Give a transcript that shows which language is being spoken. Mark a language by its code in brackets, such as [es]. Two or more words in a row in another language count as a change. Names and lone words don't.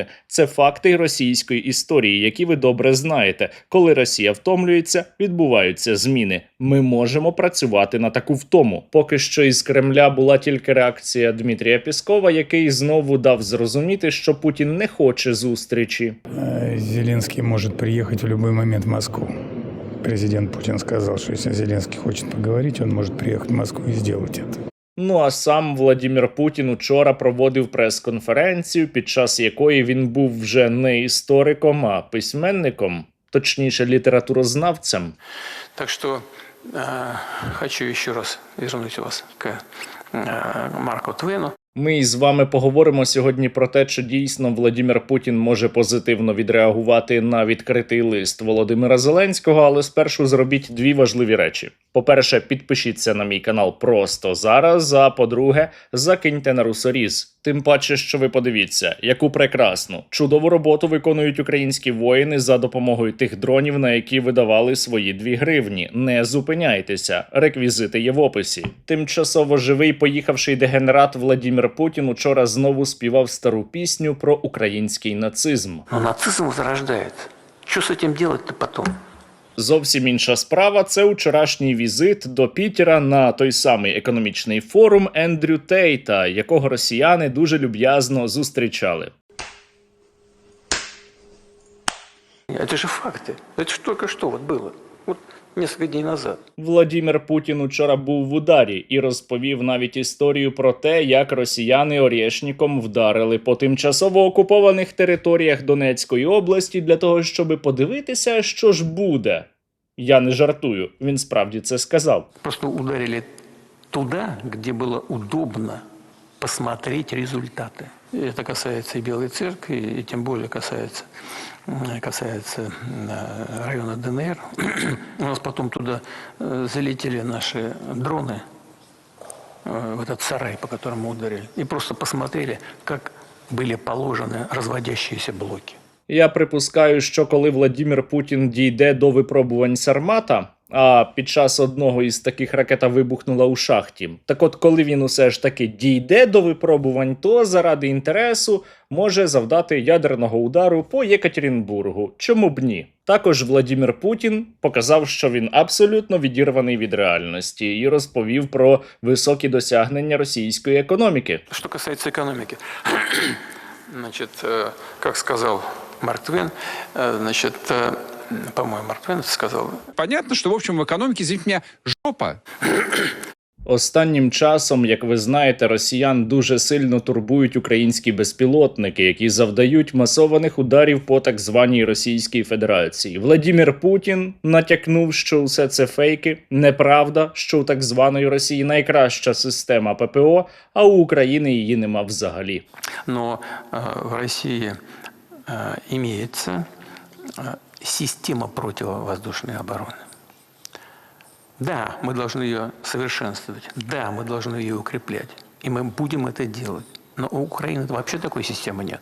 [uk] Це факти російської історії, які ви добре знаєте. Коли Росія втомлюється, відбуваються зміни. Ми можемо працювати на таку втому. Поки що із Кремля була тільки реакція Дмитрія Пєскова, який знову дав зрозуміти, що Путін не хоче зустрічі. [ru] Зеленский может приехать в любой момент в Москву. Президент Путин сказал, что если Зеленский хочет поговорить, он может приехать в Москву и сделать это. [uk] Ну а сам Владімір Путін учора проводив прес-конференцію, під час якої він був вже не істориком, а письменником. Точніше, літературознавцем. [ru] Так что хочу еще раз вернуть вас к Марку Твену. [uk] Ми із вами поговоримо сьогодні про те, чи дійсно Владімір Путін може позитивно відреагувати на відкритий лист Володимира Зеленського, але спершу зробіть дві важливі речі. По-перше, підпишіться на мій канал просто зараз, а по-друге, закиньте на русоріз. Тим паче, що ви подивіться, яку прекрасну, чудову роботу виконують українські воїни за допомогою тих дронів, на які видавали свої 2 гривні. Не зупиняйтеся, реквізити є в описі. Тимчасово живий поїхавший дегенерат Владімір Путін учора знову співав стару пісню про український нацизм. [ru] Но нацизм зарождается. Что с этим делать-то потом? [uk] Зовсім інша справа – це учорашній візит до Пітера на той самий економічний форум Ендрю Тейта, якого росіяни дуже люб'язно зустрічали. [ru] Это же факты. Это же только что вот было. Вот несколько дней назад. [uk] Владімір Путін учора був в ударі і розповів навіть історію про те, як росіяни Орєшніком вдарили по тимчасово окупованих територіях Донецької області для того, щоб подивитися, що ж буде. Я не жартую, він справді це сказав. [ru] Просто ударили туда, где было удобно посмотреть результаты. И это касается и Белой Церкви, и тем более касается района ДНР. У нас потом туда залетели наши дроны, в этот сарай, по которому ударили, и просто посмотрели, как были положены разводящиеся блоки. [uk] Я припускаю, що коли Владімір Путін дійде до випробувань Сармата, а під час одного із таких ракета вибухнула у шахті, так от коли він усе ж таки дійде до випробувань, то заради інтересу може завдати ядерного удару по Єкатеринбургу. Чому б ні? Також Владімір Путін показав, що він абсолютно відірваний від реальності і розповів про високі досягнення російської економіки. [ru] Что касается экономики, значит, как сказал Марк Твен, значит, по-моему, Марк Твен сказал. Понятно, что, в общем, в экономике, извините меня, жопа. [uk] Останнім часом, як ви знаєте, росіян дуже сильно турбують українські безпілотники, які завдають масованих ударів по так званій Російській Федерації. Владімір Путін натякнув, що усе це фейки, неправда, що у так званої Росії найкраща система ППО, а у України її нема взагалі. [ru] Но в России имеется система противовоздушной обороны. Да, мы должны ее совершенствовать. Да, мы должны ее укреплять. И мы будем это делать. Но у Украины вообще такой системы нет.